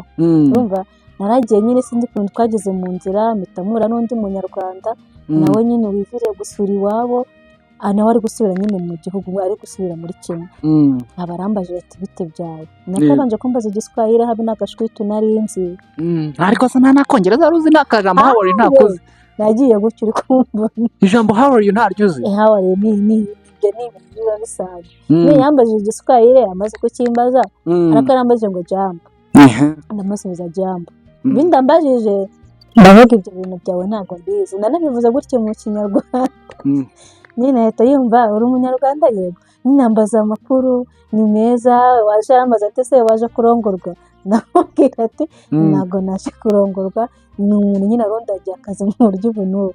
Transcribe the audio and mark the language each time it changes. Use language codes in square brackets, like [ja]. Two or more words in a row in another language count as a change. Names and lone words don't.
[rw] Urumva naragiye nyine sinzi ukuntu twageze mu nzira mitamura n'undi munyarwanda nawe nyine wiviriye gusura iwabo nawe ari gusubira nyine mu gihugu ari gusubira muri Kenya. Abarambaje ati bite byawe nakabanje kumbaza igiswahili habe n'agashwitu nari nzi ariko se nta nakongereza ruzi n'akajambo [en] how are you [rw] ntakuzi nagiye gutyo uri kumva ijambo [en] how are you [rw] ntaryuzi [en] how are you [rw] ni ibyo ni ibintu biba bisanzwe. Niyo yambaje igiswahili amaze kukimbaza ariko yarambaje ngo jambo ndamusubiza jambo ibindi ambajije ndavuga ibyo bintu byawe ntabwo mbizi nanabivuze gutyo mu Kinyarwanda nyine ahita yumva uri umunyarwanda yego nyine ambaza amakuru ni meza waje yambaza ati se waje kurongorwa ndamubwira ati ntabwo naje kurongorwa ni umuntu nyine arondagiye akazi mu buryo ubu n'ubu